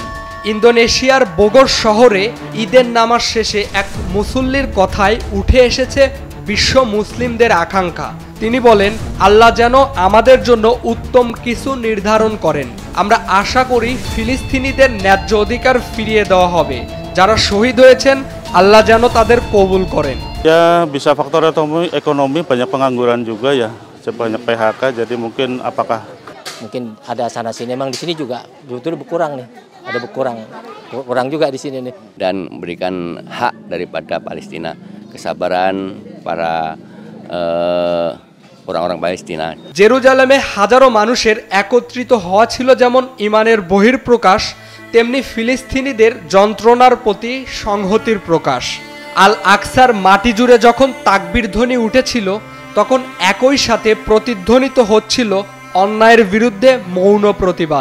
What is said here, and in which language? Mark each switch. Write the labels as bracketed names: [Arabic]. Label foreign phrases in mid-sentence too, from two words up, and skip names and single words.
[Bangla] ইন্দোনেশিয়ার বগর শহরে ঈদের নামাজ শেষে এক মুসল্লির কথায় উঠে এসেছে বিশ্ব মুসলিমদের আকাঙ্ক্ষা। তিনি বলেন, আল্লাহ যেন আমাদের জন্য উত্তম কিছু নির্ধারণ করেন। আমরা আশা করি ফিলিস্তিনিদের ন্যায্য অধিকার ফিরিয়ে দেওয়া হবে। যারা শহীদ হয়েছেন, আল্লাহ যেন তাদের কবুল করেন। [Indonesian] Ya bisa faktor ekonomi, banyak pengangguran juga ya, banyak PHK, jadi mungkin ada sana sini, memang di sini juga betul berkurang nih, ada kurang juga di sini nih. Dan memberikan hak daripada Palestina, kesabaran para orang-orang Palestina। [Bangla] জেরুজালেমে হাজারো মানুষের একত্রিত হওয়া ছিল যেমন ঈমানের বহিঃপ্রকাশ, তেমনি ফিলিস্তিনিদের যন্ত্রণার প্রতি সংহতির প্রকাশ। আল আকসার মাটি জুড়ে যখন তাকবীর ধ্বনি উঠেছিল, তখন একই সাথে প্রতিধ্বনিত হচ্ছিল অন্যায়ের বিরুদ্ধে মৌন প্রতিবাদ।